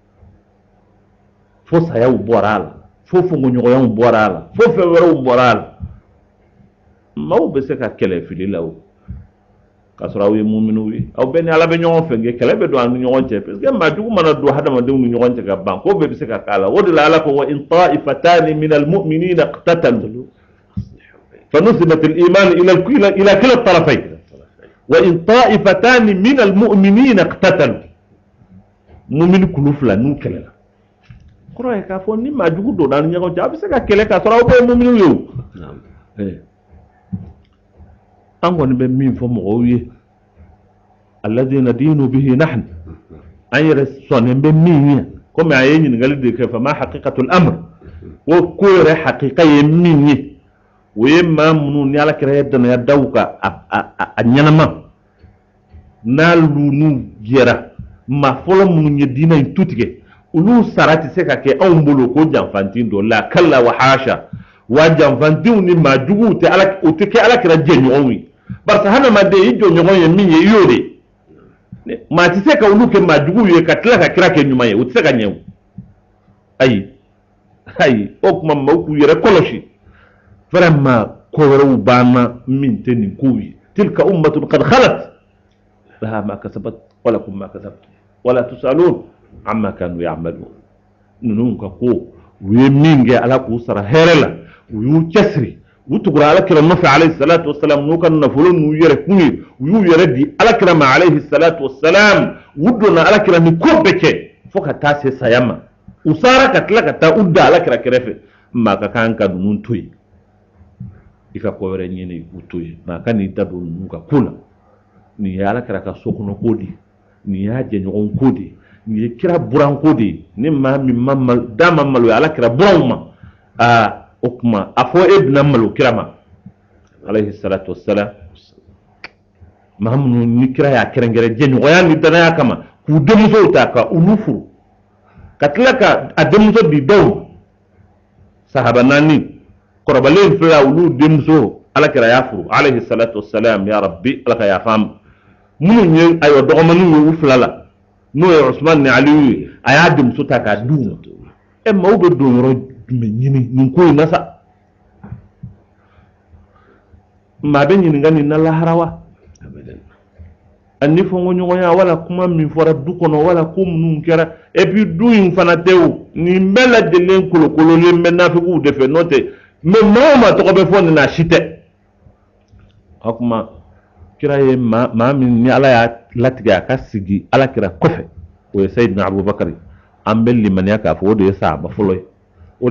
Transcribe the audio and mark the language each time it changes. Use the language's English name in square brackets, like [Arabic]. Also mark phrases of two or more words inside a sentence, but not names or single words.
[Bambara] fo sayaw bɔra a la fo fongoɲɔgɔnyaw bɔra a la fo fɛn wɛrɛw bɔra a la maaw bɛ se ka kɛlɛ fili la o k'a sɔrɔ aw ye muminunw ye aw bɛɛ ni ala bɛ ɲɔgɔn fɛ nka kɛlɛ bɛ don an ni ɲɔgɔn cɛ [French] parce que [Bambara] maa jugu mana don hadamadenw ni ɲɔgɔn cɛ ka ban ko bɛɛ bɛ se ka k'a la o de la ala ko [Arabic] وإن طائفتان من المؤمنين اقتتلوا فنسبت الإيمان إلى كلا الطرفين وإن طائفتان من المؤمنين اقتتلوا مؤمن كل فلان نكلا [Bambara] kɔrɔ ye k'a fɔ ni maa jugu donna an ni ɲɔgɔn cɛ a bɛ se ka kɛlɛ k'a sɔrɔ aw bɛɛ ye muminiw ye o an kɔni bɛ min fɔ mɔgɔw ye [Arabic] الذي ندين به نحن [Bambara] an yɛrɛ sɔnnen bɛ min ye komi a ye ɲininkali de kɛ [Arabic] فما حقيقة الأمر [Bambara] o ko yɛrɛ haqiqa ye min ye o ye maa minnu ni alakira ye danaya daw ka a ɲɛnama n'olu n'u jɛra maa fɔlɔ minnu ye diinɛ in tu tigɛ olu sara tɛ se ka kɛ anw bolo ko janfantin dɔ la [Arabic] كلا وحاشا [Bambara] wa janfantinw ni maa juguw tɛ o tɛ kɛ alakira jɛɲɔgɔnw ye barisa hadamaden i jɔɲɔgɔn ye min ye i y'o de maa tɛ se ka olu kɛ maa juguw ye ka tila ka kira kɛ ɲuman ye o tɛ se ka ɲɛ o ayi o tuma maaw k'u yɛrɛ kɔlɔsi vraiment ko wɛrɛw banna min tɛ nin kow ye [Arabic] تلك أمة قد خلت لها ما كسبت ولكم ما كسبتم ولا تسألون عما كانوا يعملون [Bambara] ninnu ka ko u ye min kɛ ala k'u sara hɛrɛ la u y'u cɛsiri u tugura alakira nɔfɛ [Arabic] عليه الصلاة والسلام [Bambara] n'u ka nafolo n'u yɛrɛ kun ye u y'u yɛrɛ di alakira ma [Arabic] عليه الصلاة والسلام [Bambara] u donna alakira ni ko bɛɛ kɛ fo ka taa se saya ma u sara ka tila ka taa u da alakira kɛrɛfɛ maa ka kan ka ninnu to yen i ka ko wɛrɛ ɲini u to yen maa ka n'i da don ninnu ka ko la nin ye alakira ka so kɔnɔ ko de nin y'a jɛɲɔgɔn ko de nin ye kira buran ko de ye ni maa min ma da ma malo ye alakira buranw ma o kuma a fɔ e bɛna malo kira ma alayhi [Arabic] الصلاة والسلام [Bambara] maa minnu ni kira y'a kɛrɛnkɛrɛn jɛɲɔgɔnya ni danaya kama k'u denmusow ta ka olu furu ka tila ka a denmuso di dɔw sahaba naani kɔrɔbalen fila olu denmuso alakira y'a furu alayhi [Arabic] الصلاة والسلام يا رب [Bambara] ala ka yafa ma minnu ye ayiwa dɔgɔmaninw ye u fila la n'o ye usman ni aliyu ye a y'a denmuso ta k'a d'u ma maaw bɛ don yɔrɔ jumɛn ɲini nin ko in na sa maa bɛ ɲininka nin na lahara wa ani fɔnkɔɲɔgɔnya wala kuma min fɔra du kɔnɔ wala ko minnu kɛra [French] et puis [Bambara] du in fana tɛ o nin bɛɛ lajɛlen kolokololen bɛ nafigiw de fɛ n'o tɛ mais maa o maa tɔgɔ bɛ fɔ nin na si tɛ o kuma kira ye maa min ni ala y'a latigɛ a ka sigi alakira kɔfɛ o ye sayidina abubakar an bɛ limaniya k'a fɔ o de ye sahaba fɔlɔ ye o de